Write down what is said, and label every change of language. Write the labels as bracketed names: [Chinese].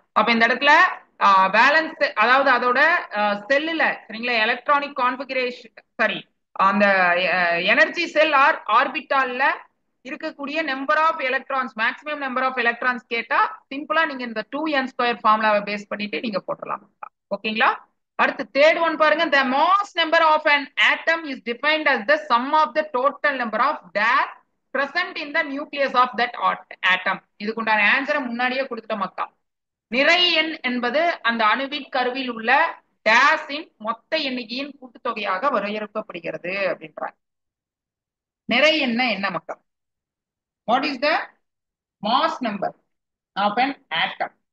[Tamil] அப்ப இந்த இடத்துல பேலன்ஸ், அதாவது அதோட செல்லுல சரிங்களா எலக்ட்ரானிக் கான்ஃபிகரேஷன் சாரி அந்த எனர்ஜி செல் ஆர் ஆர்பிட்டால்ல இருக்கக்கூடிய number of electrons, maximum number of electrons கேட்டா சிம்பிளா நீங்க இந்த 2n ஸ்கொயர் ஃபார்முலாவை பேஸ் பண்ணிட்டு நீங்க போட்டுடலாம். ஓகேங்களா. அடுத்து தேர்ட் ஒன் பாருங்க. [English] the mass number of an atom is defined as the sum of the total number of dash present in the nucleus of that atom. [Tamil] இதுக்குண்டான ஆன்சரை முன்னாடியே கொடுத்துட்ட மக்கா. நிறை எண் என்பது அந்த அணுவின் கருவில் உள்ள டேஸின் மொத்த எண்ணிக்கையின் கூட்டுத்தொகையாக வரையறுக்கப்படுகிறது அப்படின்றாங்க. நிறை எண் என்ன மக்கா? [English] What is the mass number of an atom?